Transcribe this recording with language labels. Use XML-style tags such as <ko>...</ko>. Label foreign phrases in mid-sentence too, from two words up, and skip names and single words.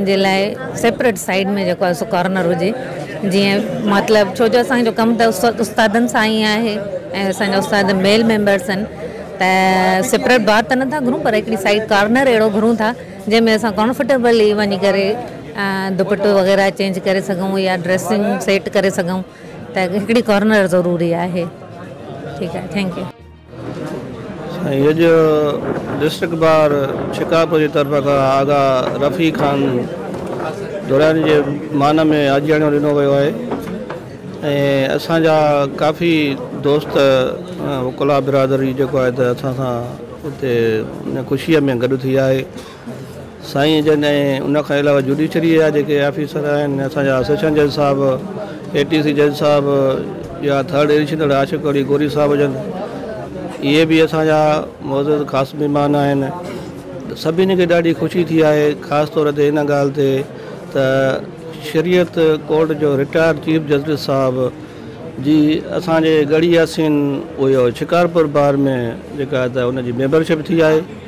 <sd>जे लाइ</sd> <en>separate side</en> <sd>में जेको आहे सो कॉर्नर हुजे, जीअं मतिलबु छो जो असांजो कमु त उस्तादनि सां ई आहे ऐं असांजा उस्ताद</sd> <en>male members</en> <sd>आहिनि, त</sd> <en>separate bar</en> <sd>त नथा घुरूं पर हिकिड़ी</sd> <en>side corner</en> <sd>अहिड़ो घुरूं था जंहिंमें असां कंफर्टेबली वञी करे दुपट्टो वग़ैरह चेंज करे सघूं या</sd> <en>dressing set</en> <sd>करे सघूं, त हिकिड़ी कॉर्नर ज़रूरी आहे। ठीकु आहे,</sd> <en>thank you.</en> <sd>ये जो</sd> <en>district bar</en> <sd>शिकारपुर</sd> <ur>کی طرف کا</ur> <sd>आगा रफ़ी खान दुरानी के मान में आजियाणो ॾिनो वियो आहे ऐं असांजा काफ़ी दोस्त वकुला बिरादरी जेको आहे त असां सां हिते उन ख़ुशीअ में गॾु थी आहे। साईं जन ऐं उन खां अलावा जुडिशरी जा जेके ऑफिसर आहिनि, असांजा</sd> <en>session judge</en> <sd>साहब,</sd> <en>ATC judge</en> <sd>साहब या</sd> <en>third additional</en> <sd>आशिक़ अली गोरी साहब जन, इहे बि असांजा मौजूदु ख़ासि महिमान आहिनि। सभिनी खे ॾाढी ख़ुशी थी आहे, ख़ासि तौर ते इन ॻाल्हि ते त</sd> <en>Shariat court</en> <sd>जो</sd> <en>retired chief justice</en> <sd>साहब जी असांजे गड़ियासीन हुयो शिकारपुर बार में जेका त उनजी मेंबरशिप थी आहे।</sd>